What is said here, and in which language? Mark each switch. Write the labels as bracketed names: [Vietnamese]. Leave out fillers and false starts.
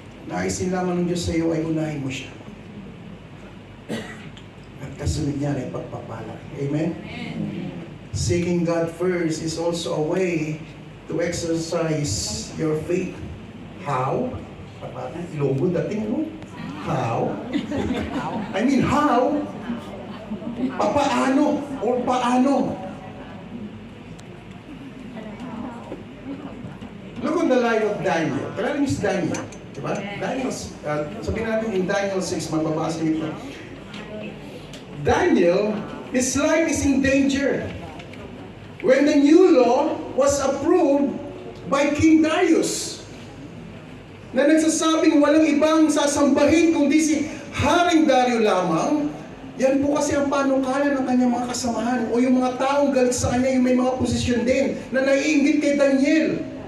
[Filipino] Naisin lamang ng Diyos sa iyo ay unahin mo siya. At kasunod niya ay pagpapala. Amen? [English] Seeking God first is also a way to exercise your faith. How? Logo dating, no? How? How? [Filipino] Papaano? [English] Or [Filipino] paano? [English] Look on the life of Daniel. [Filipino] Kalala niyo si Daniel. Diba? Daniel, sabihin natin in Daniel 6, mababasa niyo ito. [English] Daniel, his life is in danger. When the new law was approved by King Darius, [Filipino] na nagsasabing walang ibang sasambahin kundi si Haring Dario lamang, yan po kasi ang panukala ng kanyang mga kasamahan o yung mga taong galit sa kanya, yung may mga posisyon din na naiinggit kay Daniel.